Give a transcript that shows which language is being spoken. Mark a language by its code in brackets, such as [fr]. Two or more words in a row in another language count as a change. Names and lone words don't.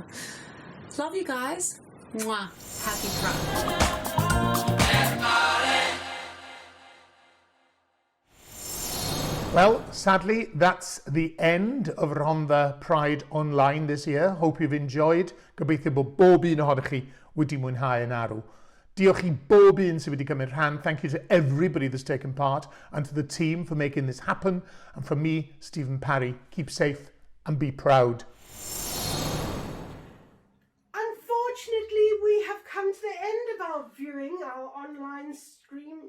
[en] Love you guys. Mwah. Happy Pride. Well, sadly, that's the end of Rhondda Pride Online this year. Hope you've enjoyed. [cy] Gobeithio bod bob un ohonych chi wedi mwynhau yn arw. Diolch i bob un sydd wedi cymryd rhan. [en] Thank you to everybody that's taken part and to the team for making this happen. And from me, Stifyn Parri, keep safe and be proud. Unfortunately, we have come to the end of our viewing, our online screaming.